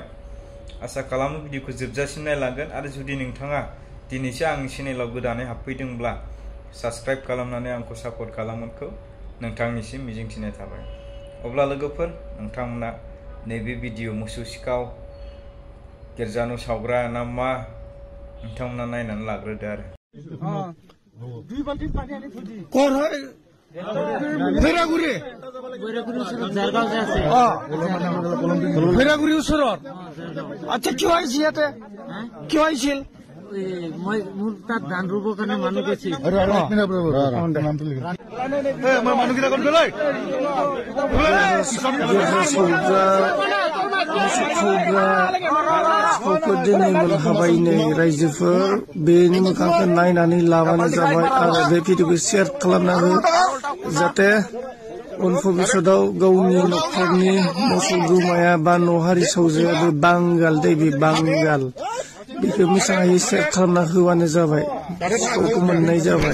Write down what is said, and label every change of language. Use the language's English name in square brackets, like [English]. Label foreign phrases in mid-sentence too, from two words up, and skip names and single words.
[Bodo] आसा खालामो भिडिअखौ जोबजासिम नायलांगोन आरो जुदि नोंथाङा दिनैसो आंनि चेनेलाव गोदानै हाबफैदोंब्ला साबस्क्राइब खालामनानै आंखौ सापर्ट खालामगोनखौ नोंथांनिसिम मिजिंथिनाय थाबाय। अब्ला लोगोफोर, नोंथांमोना नैबे भिडिअ मोसौ सिखाव गिर्जा न' सावग्रा ना मा नोंथांमोना नायनानै लाग्रोदो आरो। [Assamese] ভৈরাগুড়ি ওচৰত আচ্ছা কিয় আহিছে ইয়াতে কিয় আহিছিল মই মোৰ তাত ধান ৰুবৰ কাৰণে মানুহ গৈছিল [Bodo] दिनै मोनहाबाय नै रायजोफोर बेनि मोखांखौ नायनानै लाबानो जाबाय आरो बे भिडिअखौ शेयार खालामना हो जाहाथे उन भबिष्यताव गावनि न'खरनि मोसौ गोमाया बा न'हारि सावजाया बे बांगाल दै बे बांगाल बेखौ मोजाङै शेयार खालामना होबानो जाबाय सौखौ मोननाय जाबाय।